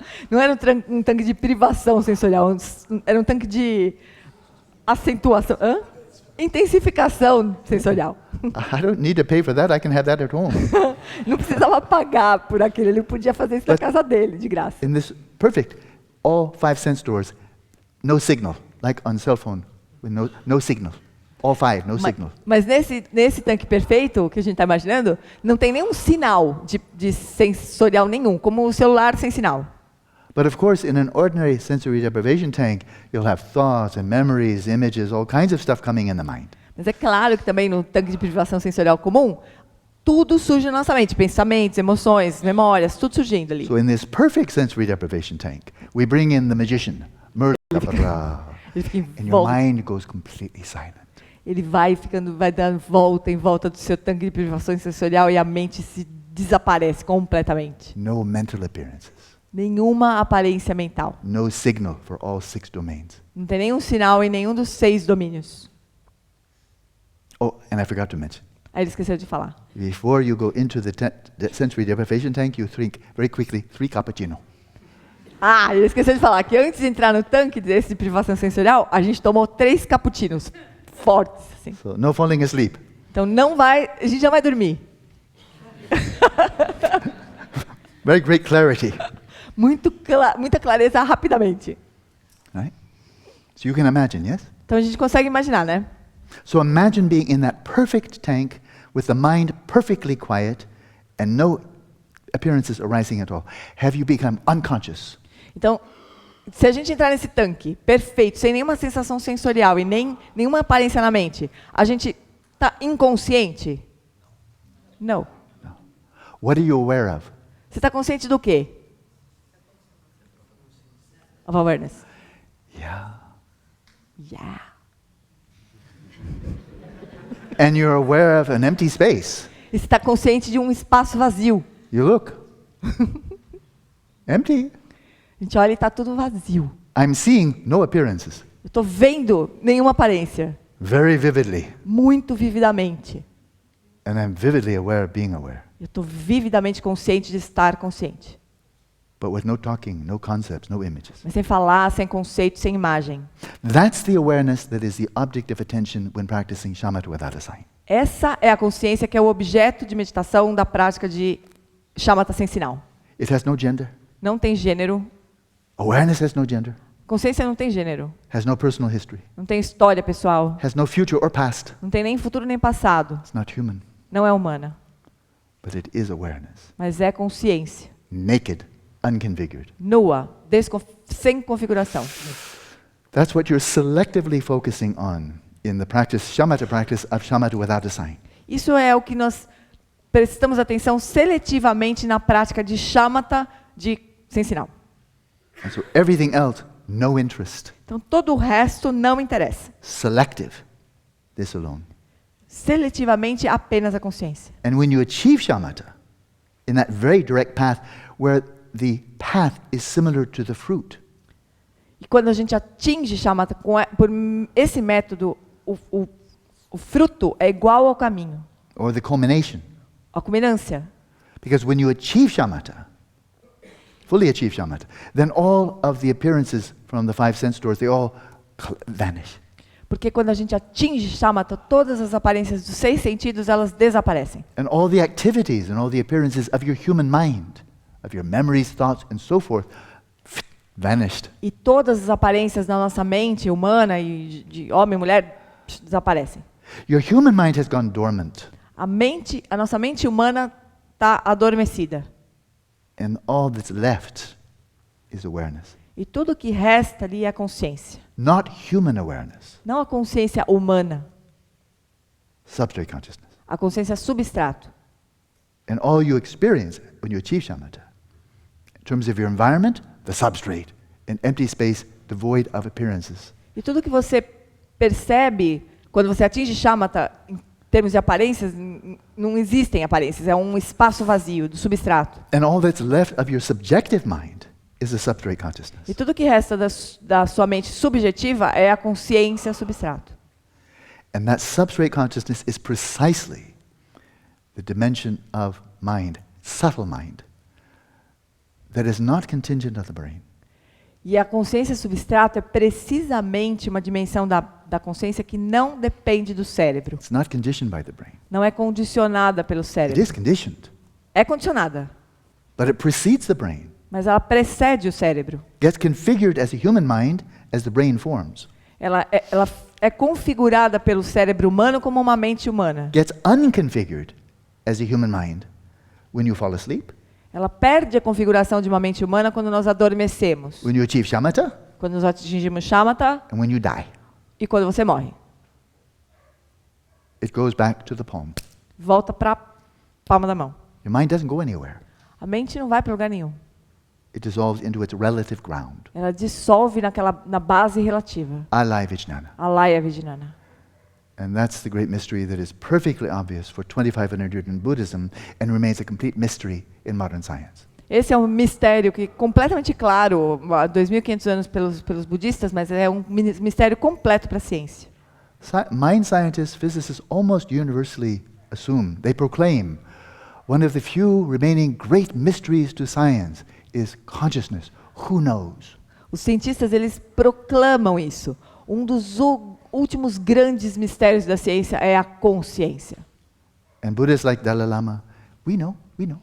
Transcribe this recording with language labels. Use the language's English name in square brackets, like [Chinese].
[Portuguese] Não era um tanque de privação sensorial, era um tanque de acentuação. Intensificação sensorial. [English] I don't need to pay for that. I can have that at home. [Portuguese] Não precisava pagar por aquilo, ele podia fazer isso na casa dele, de graça. [English] In this perfect, all 5 sense doors, no signal, like on cell phone, with no signal. All 5, no signal. [Portuguese] Mas nesse tanque perfeito que a gente está imaginando, não tem nenhum sinal de sensorial nenhum, como o celular sem sinal. [English] But of course, in an ordinary sensory deprivation tank, you'll have thoughts and memories, images, all kinds of stuff coming in the mind. [Portuguese] Mas é claro que também no tanque de privação sensorial comum, tudo surge na nossa mente, pensamentos, emoções, memórias, tudo surgindo ali. [English] So in this perfect sensory deprivation tank, we bring in the magician, [Portuguese] Ele fica [English] and your mind goes completely silent. [Portuguese] Ele vai dando volta em volta do seu tanque de privação sensorial e a mente se desaparece completamente. [English] No mental appearances. [Portuguese] Nenhuma aparência mental. [English] No signal for all 6 domains. [Portuguese] Não tem nenhum sinal em nenhum dos 6 domínios. [English] Oh, and I forgot to mention. [Portuguese] Aí ele esqueceu de falar. [English] Before you go into the sensory deprivation tank, you drink very quickly 3 cappuccino. [Portuguese] Ah, ele esqueceu de falar que antes de entrar no tanque desse de privação sensorial, a gente tomou 3 cappuccinos fortes, assim. [English] So no falling asleep. [Portuguese] Então a gente não vai dormir. [English] Very great clarity. [Portuguese] Muita clareza rapidamente. [English] Right? So you can imagine, yes? [Portuguese] Então a gente consegue imaginar, né? [English] So imagine being in that perfect tank with the mind perfectly quiet and no appearances arising at all. Have you become unconscious? [Portuguese] Então, se a gente entrar nesse tanque perfeito, sem nenhuma sensação sensorial e nenhuma aparência na mente, a gente está inconsciente? Não. [English] No. What are you aware of? [Portuguese] Você está consciente do quê? [English] Of awareness. Yeah. Yeah. And you're aware of an empty space. [Portuguese] E você está consciente de um espaço vazio. [English] You look. Empty. [Portuguese] A gente olha e está tudo vazio. [English] I'm seeing no appearances. [Portuguese] Eu estou vendo nenhuma aparência. [English] Very vividly. [Portuguese] Muito vividamente. [English] And I'm vividly aware of being aware. [Portuguese] Eu estou vividamente consciente de estar consciente. [English] But with no talking, no concepts, no images. [Portuguese] Mas sem falar, sem conceito, sem imagem. [English] That's the awareness that is the object of attention when practicing shamatha without a sign. [Portuguese] Essa é a consciência que é o objeto de meditação da prática de shamatha sem sinal. [English] It has no gender. [Portuguese] Não tem gênero. [English] Awareness has no gender. [Portuguese] Consciência não tem gênero. [English] Has no personal history. [Portuguese] Não tem história pessoal. [English] Has no future or past. [Portuguese] Não tem nem futuro nem passado. [English] It's not human. [Portuguese] Não é humana. [English] But it is awareness. [Portuguese] Mas é consciência. [English] Naked, unconfigured. [Portuguese] Nua, sem configuração. [English] That's what you're selectively focusing on in the shamatha practice of shamatha without a sign. [Portuguese] Isso é o que nós prestamos atenção seletivamente na prática de shamatha sem sinal. [English] And so everything else, no interest. [Portuguese] Então todo o resto não interessa. [English] Selective, this alone. [Portuguese] Seletivamente apenas a consciência. [English] And when you achieve shamatha, in that very direct path, where the path is similar to the fruit. [Portuguese] E quando a gente atinge shamatha por esse método, o fruto é igual ao caminho. [English] Or the culmination. [Portuguese] A culminância. [English] Because when you achieve shamatha, fully achieve shamatha, then all of the appearances from the 5 sense doors, they all vanish. [Portuguese] Porque quando a gente atinge shamatha, todas as aparências dos 6 sentidos, elas desaparecem. [English] And all the activities and all the appearances of your human mind, of your memories, thoughts, and so forth, vanished. [Portuguese] E todas as aparências da nossa mente humana e de homem e mulher desaparecem. [English] Your human mind has gone dormant. [Portuguese] A nossa mente humana está adormecida. [English] And all that's left is awareness. [Portuguese] E tudo que resta ali é a consciência. [English] Not human awareness. [Portuguese] Não a consciência humana. [English] Substrate consciousness. [Portuguese] A consciência substrato. [English] And all you experience when you achieve shamatha, in terms of your environment, the substrate, an empty space devoid of appearances. [Portuguese] E tudo que você percebe quando você atinge shamatha, em termos de aparências, não existem aparências, é um espaço vazio do substrato. [English] And all that's left of your subjective mind is the substrate consciousness. [Portuguese] E tudo que resta da sua mente subjetiva é a consciência substrato. [English] And that substrate consciousness is precisely the dimension of mind, subtle mind, that is not contingent on the brain. [Portuguese] E a consciência substrato é precisamente uma dimensão da consciência que não depende do cérebro. [English] It's not conditioned by the brain. [Portuguese] Não é condicionada pelo [English] It [Portuguese] cérebro. [English] is conditioned, [Portuguese] É condicionada, [English] but it precedes the brain. [Portuguese] mas ela precede o cérebro. [English] Gets configured as a human mind as the brain forms. [Portuguese] Ela é configurada pelo cérebro humano como uma mente humana. [English] Gets unconfigured as a human mind when you fall asleep, [Portuguese] Ela perde a configuração de uma mente humana quando nós adormecemos, [English] when you achieve shamatha, [Portuguese] quando nós atingimos shamatha [English] and when you die. [Portuguese] e quando você morre. [English] It goes back to the palm. [Portuguese] Volta para a palma da mão. [English] Your mind doesn't go anywhere. [Portuguese] A mente não vai para lugar nenhum. [English] It dissolves into its relative ground. [Portuguese] Ela dissolve na base relativa. [English] Alaya Vijnana. [Portuguese] Alaya Vijnana. [English] And that's the great mystery that is perfectly obvious for 2,500 years in Buddhism and remains a complete mystery in modern science. [Portuguese] Esse é um mistério que completamente claro há 2.500 anos pelos budistas, mas é um mistério completo para a ciência. [English] Mind scientists, physicists almost universally assume. They proclaim one of the few remaining great mysteries to science is consciousness. Who knows? [Portuguese] Os cientistas, eles proclamam isso. Um dos últimos grandes mistérios da ciência é a consciência. [English] And Buddhists like Dalai Lama, we know, we know.